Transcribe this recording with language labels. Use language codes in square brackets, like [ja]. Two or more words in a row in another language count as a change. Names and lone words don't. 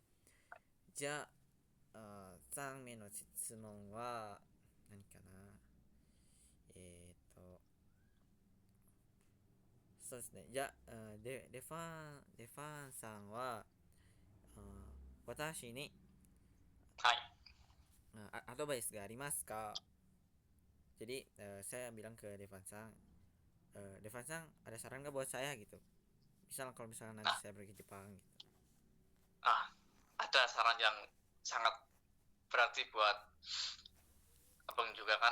[ja] じゃ3名の質問は、何かな。えーと、そうですね。じゃあ、デファンさんは、あ私にはい。アドバイスがありますか? [id] Jadi saya bilang ke Devan Sang, Devan Sang ada saran nggak buat saya gitu? Misal kalau misalnya nanti Nah, saya pergi Jepang gitu. ada saran yang sangat berarti buat abang juga kan,